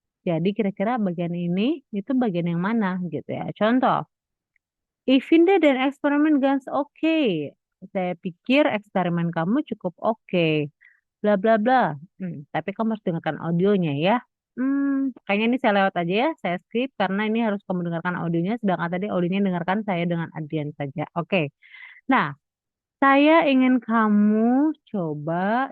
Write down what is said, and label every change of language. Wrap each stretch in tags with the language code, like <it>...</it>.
<id>Jadi kira-kira bagian ini itu bagian yang mana gitu ya.</id> <de>Contoh, ich finde den Experiment ganz okay.</de> <id>Saya pikir eksperimen kamu cukup oke. Bla bla bla. Tapi kamu harus dengarkan audionya ya. Kayaknya ini saya lewat aja ya. Saya skip karena ini harus kamu dengarkan audionya. Sedangkan tadi audionya dengarkan saya dengan Adrian saja. Oke. Nah, saya ingin kamu coba.</id>